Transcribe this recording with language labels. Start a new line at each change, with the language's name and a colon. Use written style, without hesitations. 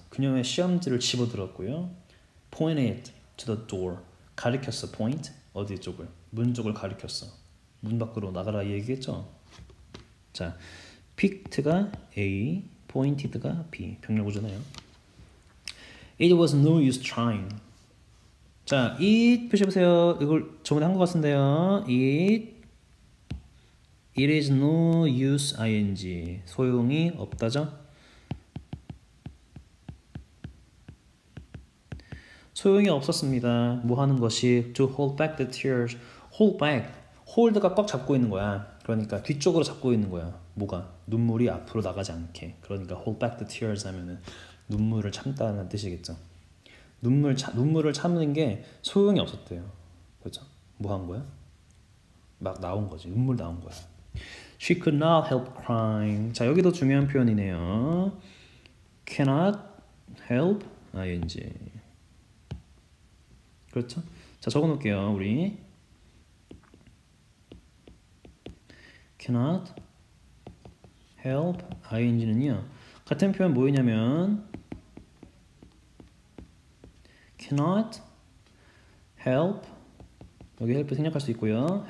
Korean: 그녀의 시험지를 집어들었고요.
English: Pointed it to the door.
Korean: 가리켰어. point. 어디 쪽을? 문 쪽을 가리켰어. 문 밖으로 나가라 이 얘기겠죠? 자, picked가 A, pointed가 B. 병렬 구조네요.
English: It was no use trying.
Korean: 자, it 표시해보세요. 이걸 저번에 한 것 같은데요.
English: It is no use ing.
Korean: 소용이 없다죠? 소용이 없었습니다. 뭐 하는 것이?
English: To hold back the tears.
Korean: hold back. hold가 꽉 잡고 있는 거야. 그러니까 뒤쪽으로 잡고 있는 거야. 뭐가? 눈물이 앞으로 나가지 않게. 그러니까
English: hold back the tears
Korean: 하면은 눈물을 참다는 뜻이겠죠. 눈물을 참는 게 소용이 없었대요. 그렇죠? 뭐 한 거야? 막 나온 거지. 눈물 나온 거야.
English: She could not help crying.
Korean: 자, 여기도 중요한 표현이네요.
English: Cannot help ing.
Korean: 그렇죠? 자, 적어 놓을게요. 우리
English: cannot help ing
Korean: 는요. 같은 표현 뭐냐면 cannot help, 여기 help 생략할 수 있고요.